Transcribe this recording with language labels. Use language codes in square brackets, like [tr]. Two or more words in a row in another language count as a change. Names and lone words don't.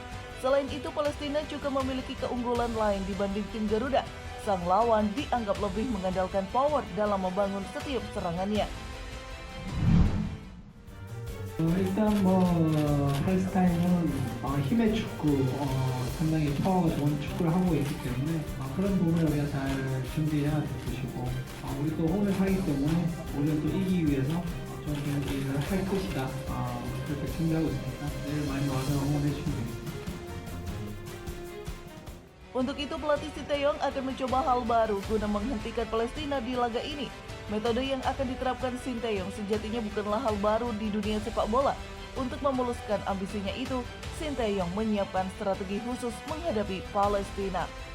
[id] Selain itu, Palestina juga memiliki keunggulan lain dibanding tim Garuda. Sang lawan dianggap lebih mengandalkan power dalam membangun setiap serangannya. [ko] 팔스타인은 힘의 축구 상당히 파워가 좋은 축구를 하고 있기 때문에 그런 부분을 우리가 잘 준비해야 될 것이고 우리 또 홈을 하기 때문에 우리가 또 이기기 위해서 좋은 경기를 할 것이다 그렇게 준비하고 있습니다. 내일 많이 와서 응원해 주시면 되겠습니다. [id] Untuk itu, pelatih Sinteyong akan mencoba hal baru guna menghentikan Palestina di laga ini. Metode yang akan diterapkan Sinteyong sejatinya bukanlah hal baru di dunia sepak bola. Untuk memuluskan ambisinya itu, Sinteyong menyiapkan strategi khusus menghadapi Palestina.